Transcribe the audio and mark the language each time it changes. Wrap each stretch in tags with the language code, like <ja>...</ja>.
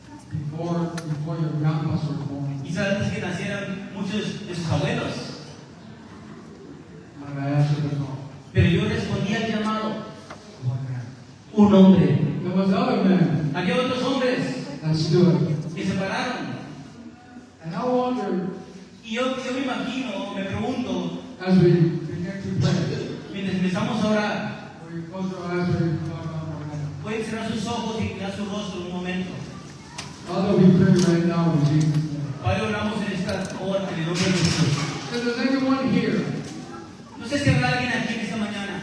<en>before your grandpas were born,</en> <es>quizás antes que nacieran muchos de sus abuelos,</es> <en>and I answered the call.</en> <es>pero yo respondí al llamado.</es> <en>One man.</en> <es>Un hombre.</es> <en>There was other men</en> <es>Había otros hombres</es> <en>that stood.</en> <es>que se pararon.</es> <en>And I wondered,</en> <es>Y yo me imagino, me pregunto,</es> <en>as we began to pray,</en> <es>mientras empezamos a orar,</es> <en>we close our eyes, we talk about our man.</en> <es>pueden cerrar sus ojos y inclinar su rostro un momento.</es> <en>Father, we pray right now in Jesus' name.</en> <es>Padre, oramos en esta hora en el nombre de Jesús.</es> <en>If there's anyone here</en> <es>No sé si habrá alguien aquí en esta mañana</es>